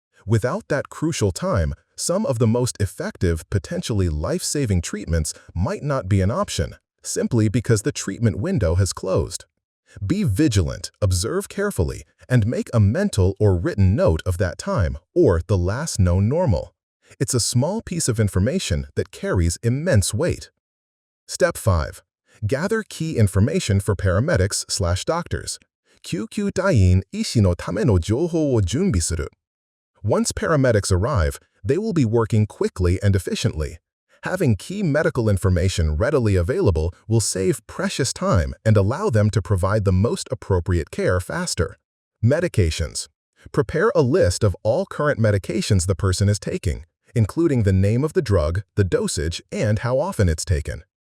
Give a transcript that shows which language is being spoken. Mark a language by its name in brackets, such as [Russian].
[English] Without that crucial time, some of the most effective, potentially life-saving treatments might not be an option, simply because the treatment window has closed. Be vigilant, observe carefully, and make a mental or written note of that time or the last known normal. It's a small piece of information that carries immense weight. Step 5. Gather key information for paramedics/doctors. [Japanese] 救急隊員医師のための情報を準備する. [English] Once paramedics arrive, they will be working quickly and efficiently. Having key medical information readily available will save precious time and allow them to provide the most appropriate care faster. Medications. Prepare a list of all current medications the person is taking, including the name of the drug, the dosage, and how often it's taken.